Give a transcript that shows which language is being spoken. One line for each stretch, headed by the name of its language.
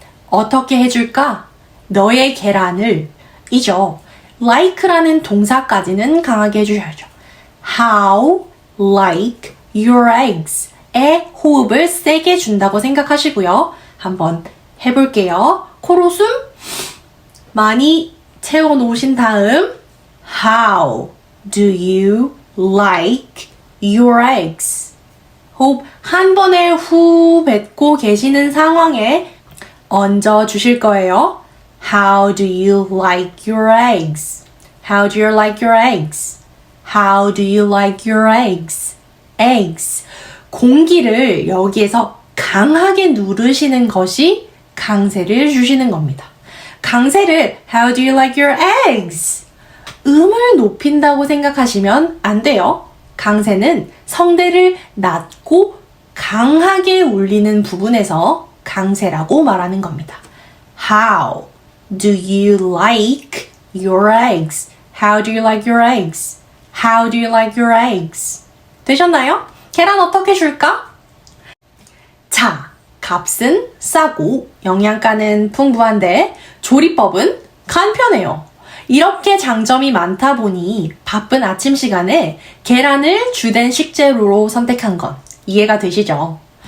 Korean: 어떻게 해줄까? 너의 계란을 이죠. like라는 동사까지는 강하게 해주셔야죠.
English: How like your eggs?
Korean: 에 호흡을 세게 준다고 생각하시고요. 한번 해볼게요. 코로 숨 많이 채워놓으신 다음
English: How do you like your eggs?
Korean: 호흡 한 번에 후 뱉고 계시는 상황에 얹어 주실 거예요.
English: How do you like your eggs? How do you like your eggs? How do you like your eggs? Eggs.
Korean: 공기를 여기에서 강하게 누르시는 것이 강세를 주시는 겁니다. 강세를
English: How do you like your eggs?
Korean: 음을 높인다고 생각하시면 안 돼요. 강세는 성대를 낮고 강하게 울리는 부분에서 강세라고 말하는 겁니다.
English: How do you like your eggs? How do you like your eggs? How do you like your eggs?
Korean: 되셨나요? 계란 어떻게 줄까? 자, 값은 싸고 영양가는 풍부한데 조리법은 간편해요. 이렇게 장점이 많다 보니 바쁜 아침 시간에 계란을 주된 식재료로 선택한 건 이해가 되시죠?